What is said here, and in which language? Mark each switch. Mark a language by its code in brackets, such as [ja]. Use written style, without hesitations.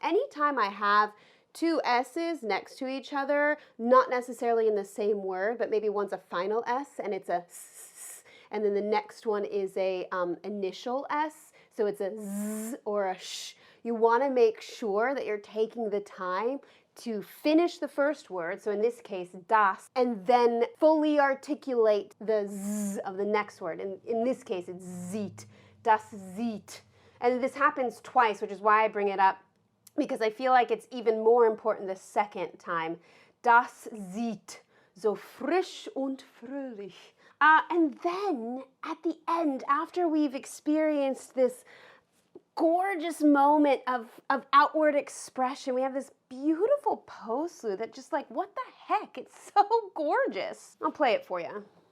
[en] Anytime I have two S's next to each other, not necessarily in the same word, but maybe one's a final S and it's a s, and then the next one is a initial S, so it's a z or a sh. You want to make sure that you're taking the time to finish the first word, so in this case, das, and then fully articulate the z of the next word. And in this case, it's sieht, [de] das sieht. [en] And this happens twice, which is why I bring it up, because I feel like it's even more important the second time. [de] Das sieht, so frisch und fröhlich. [en] And then at the end, after we've experienced this gorgeous moment of outward expression, we have this beautiful postlude that just like, what the heck? It's so gorgeous. I'll play it for you.